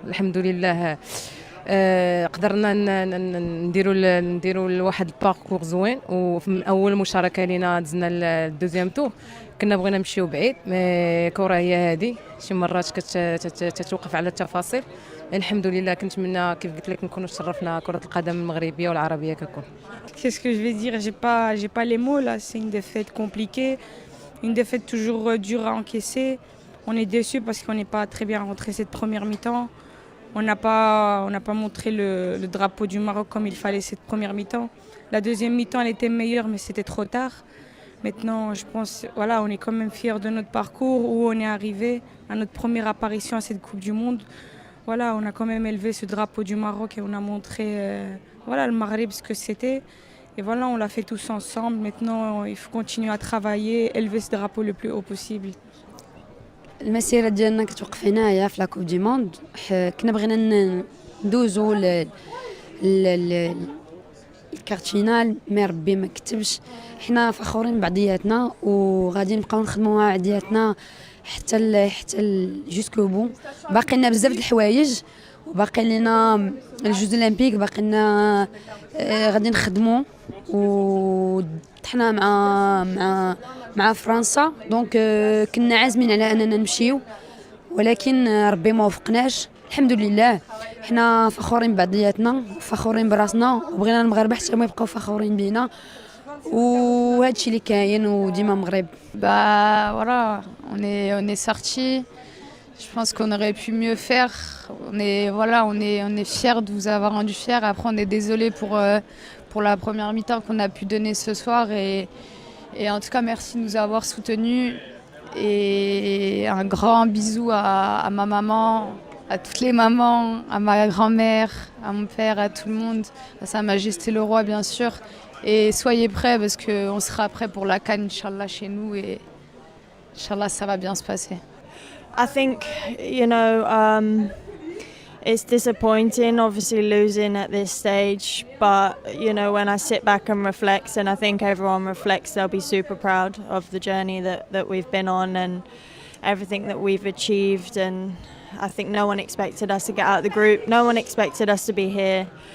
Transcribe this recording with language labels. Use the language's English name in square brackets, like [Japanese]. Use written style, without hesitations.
[Arabic] الحمد لله قدرنا نديروا واحد الباركور زوين، وفي اول مشاركه لينا دزنا الدوزيام تور. كنا بغينا نمشيو بعيد، مي كره هي هذه، شي مرات كتوقف على التفاصيل. الحمد لله. كنتمنى كيف قلت لك نكونوا شرفنا كره القدم المغربيه والعربيه ككل. [French] Qu'est-ce que je vais dire? J'ai pas les mots là. C'est une défaite compliquée, une défaite toujours dure à encaisser. On est déçus parce qu'on n'est pas très bien rentré cette première mi-temps. On n'a pas montré le drapeau du Maroc comme il fallait cette première mi-temps. La deuxième mi-temps, elle était meilleure, mais c'était trop tard. Maintenant, je pense, voilà, on est quand même fiers de notre parcours, où on est arrivé à notre première apparition à cette Coupe du Monde. Voilà, on a quand même élevé ce drapeau du Maroc et on a montré voilà, le Maghreb ce que c'était. Et voilà, on l'a fait tous ensemble. Maintenant, il faut continuer à travailler, élever ce drapeau le plus haut possible. [Arabic] المسيره ديالنا كتوقف هنايا في لاكوب دي موند. كنا بغينا ندوزو الكارت فينال، مي ربي ما كتبش. حنا فخورين بعضياتنا وغادي نبقاو نخدموا مع بعضياتنا حتى [French] جوسكو بون. [Arabic] باقي لنا بزاف د الحوايج وباقي لنا الجوز اولمبيك، باقي لنا غادي نخدموا وطحنا مع فرنسا. دونك كنا عازمين على اننا نمشيو، ولكن ربي ما وفقناش. الحمد لله حنا فخورين بعضياتنا وفخورين براسنا وبغينا المغاربه حتى هما يبقاو فخورين بينا، وهادشي اللي كاين وديما مغرب. [French] Voilà, on est sorti. Je pense qu'on aurait pu mieux faire. On est fiers de vous avoir rendu fiers. Après, on est désolé pour la première mi-temps qu'on a pu donner ce soir. Et en tout cas, merci de nous avoir soutenus. Et un grand bisou à ma maman, à toutes les mamans, à ma grand-mère, à mon père, à tout le monde, à Sa Majesté le Roi, bien sûr. Et soyez prêts parce qu'on sera prêts pour la CAN, Inch'Allah, chez nous. Et Inch'Allah, ça va bien se passer. [English] I think, you know, It's disappointing, obviously losing at this stage, but you know, when I sit back and reflect, and I think everyone reflects, they'll be super proud of the journey that we've been on and everything that we've achieved. And I think no one expected us to get out of the group. No one expected us to be here.